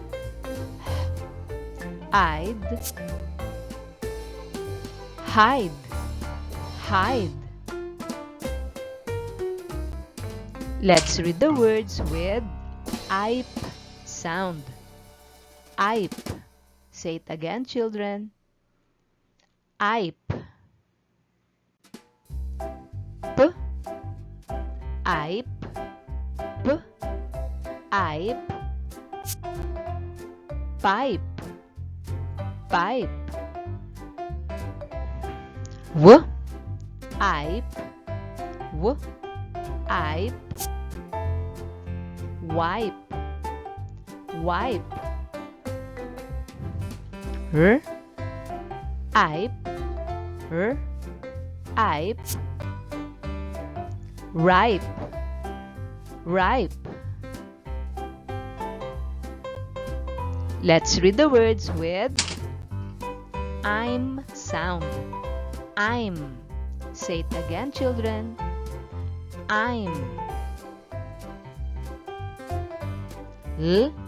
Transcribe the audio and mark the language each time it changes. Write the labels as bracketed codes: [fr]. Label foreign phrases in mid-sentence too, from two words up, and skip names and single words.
[en] I'd. Hide. Hide. Let's read the words with IPE sound. IPE. Say it again, children. IPE. P. IPE. P. IPE. Pipe. Pipe. W. Ipe. W. Ipe. Wipe. Wipe. R. Ipe. R. Ipe. Ripe. Ripe. Let's read the words with I'm sound. I'm. Say it again, children. I'm. L.